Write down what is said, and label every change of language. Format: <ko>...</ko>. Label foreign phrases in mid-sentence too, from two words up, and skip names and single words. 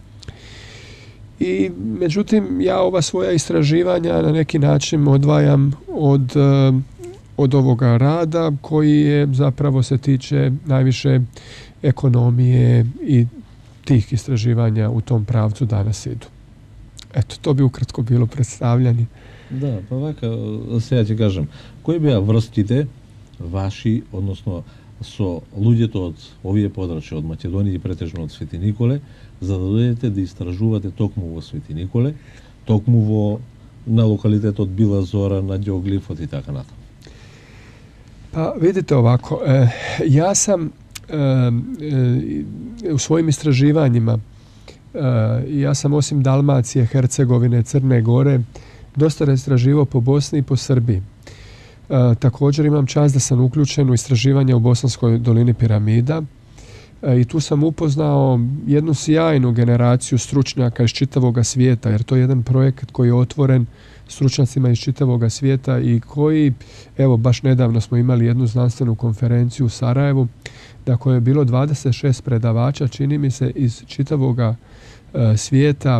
<hr>I međutim, ja ova svoja istraživanja na neki način odvajam od od ovoga rada koji je zapravo se tiče najviše ekonomije i tih istraživanja u tom pravcu danas idu. Eto, to bi ukratko bilo predstavljanje.</hr> <mk>Да, па вака, сега ќе кажам, кои беа врските ваши, односно со луѓето од овие подрачја, од Македонија и претежно од Свети Николе, за да дојдете да истражувате токму во Свети Николе, токму во на локалитетот Била Зора, на Геоглифот и така натаму?</mk> <hr>Pa vidite ovako, ja sam u svojim istraživanjima, ja sam osim Dalmacije, Hercegovine, Crne Gore, dosta istraživao po Bosni i po Srbiji. Također imam čast da sam uključen u istraživanje u Bosanskoj dolini piramida i tu sam upoznao jednu sjajnu generaciju stručnjaka iz čitavoga svijeta, jer to je jedan projekt koji je otvoren stručnjacima iz čitavoga svijeta i koji, evo baš nedavno smo imali jednu znanstvenu konferenciju u Sarajevu na kojoj je bilo 26 predavača, čini mi se, iz čitavoga svijeta.</hr>